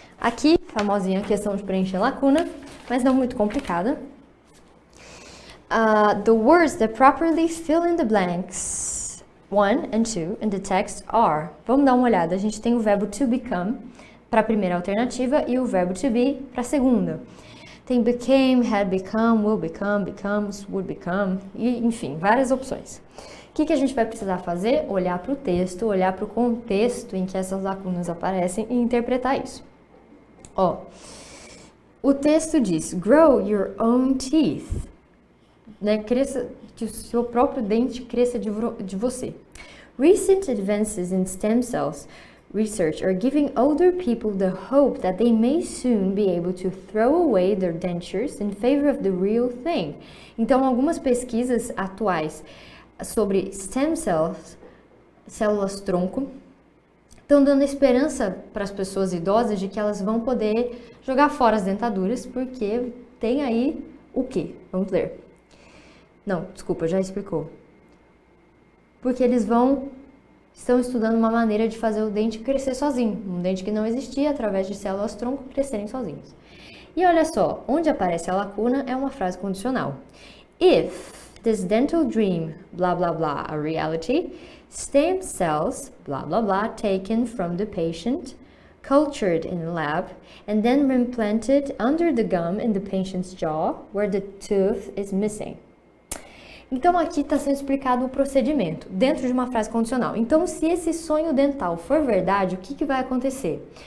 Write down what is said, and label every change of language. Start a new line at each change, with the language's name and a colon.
Portuguese: Aqui, famosinha questão de preencher lacuna, mas não muito complicada.
English: The words that properly fill in the blanks 1 and 2 in the text are.
Portuguese: Vamos dar uma olhada. A gente tem o verbo to become para a primeira alternativa e o verbo to be para a segunda. Tem became, had become, will become, becomes, would become, e enfim, várias opções. O que a gente vai precisar fazer? Olhar para o texto, olhar para o contexto em que essas lacunas aparecem e interpretar isso. Ó, o texto diz,
English: grow your own teeth,
Portuguese: né? Cresça, que o seu próprio dente cresça de você.
English: Recent advances in stem cells research are giving older people the hope that they may soon be able to throw away their dentures in favor of the real thing.
Portuguese: Então, algumas pesquisas atuais sobre stem cells, células tronco, estão dando esperança para as pessoas idosas de que elas vão poder jogar fora as dentaduras, porque tem aí o quê? Vamos ler. Não, desculpa, já explicou. Porque eles estão estudando uma maneira de fazer o dente crescer sozinho, um dente que não existia através de células tronco crescerem sozinhos. E olha só, onde aparece a lacuna é uma frase condicional.
English: If this dental dream, blah blah blah, a reality, stem cells, blah blah blah, taken from the patient, cultured in a lab, and then implanted under the gum in the patient's jaw, where the tooth is missing.
Portuguese: Então, aqui está sendo explicado o procedimento, dentro de uma frase condicional. Então, se esse sonho dental for verdade, o que vai acontecer?